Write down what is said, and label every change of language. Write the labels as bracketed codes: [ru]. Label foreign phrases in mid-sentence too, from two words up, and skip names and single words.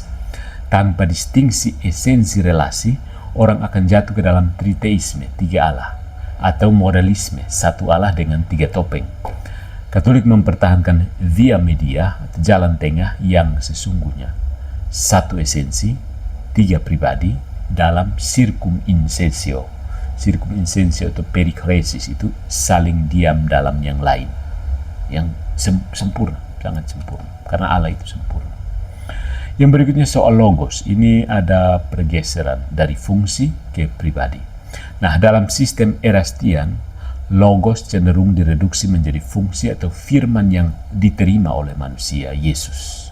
[id] Tanpa distingsi esensi relasi, orang akan jatuh ke dalam triteisme, 3 Allah, atau modalisme, 1 Allah dengan 3 topeng. Katolik mempertahankan [la] via media, [id] atau jalan tengah yang sesungguhnya, 1 esensi, 3 pribadi dalam [la] circum insensio. Circum insensio [id] atau perikresis itu saling diam dalam yang lain, yang sempurna, sangat sempurna, karena Allah itu sempurna. Yang berikutnya soal logos. Ini ada pergeseran dari fungsi ke pribadi. Nah, dalam sistem Erastian, logos cenderung direduksi menjadi fungsi atau firman yang diterima oleh manusia, Yesus.